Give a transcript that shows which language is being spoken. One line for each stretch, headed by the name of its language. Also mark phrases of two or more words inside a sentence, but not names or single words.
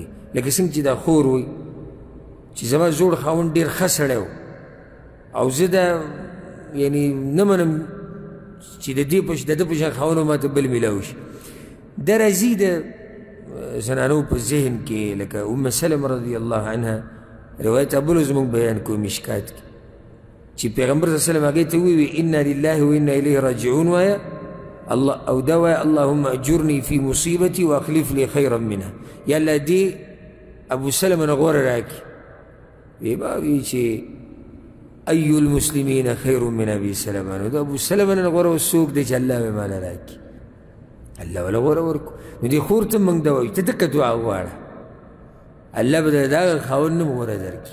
Pashto: لکه څنګه چې دا خور وایي چې زما زوړ خاوند ډېر ښه سړی و او زه دا یعنی نه منم چې د ده په شان خاوند ماته بل میلاو شي. دا راځي د زنانو په ذهن کې، لکه ام سلمه
Arabic: رضی الله عنها
Pashto: روایت ابلو زموږ بیان کوو مشکات کې چې پیغمبر
Arabic: صلی الله علیه وسلم
Pashto: هغې ته وویل
Arabic: انا لله و انا الیه راجعون
Pashto: وایه او دا وایه
Arabic: اللهم اجرني فی مصیبتي واخلف لي خیرا منها.
Pashto: یا الله دې ابو سلمه نه غوره راکړي. وی به وایي چې
Arabic: ای المسلمین خیر من ابي سلمه،
Pashto: نو د ابو سلمه نه غوره څوک دی چې الله به ماله راکړي، الله وله غوره ورکړو. نو دې خور ته موږ دا وایو ته دقه دعا وغواړه، الله به د هغه خاوند نه غوره درکړي.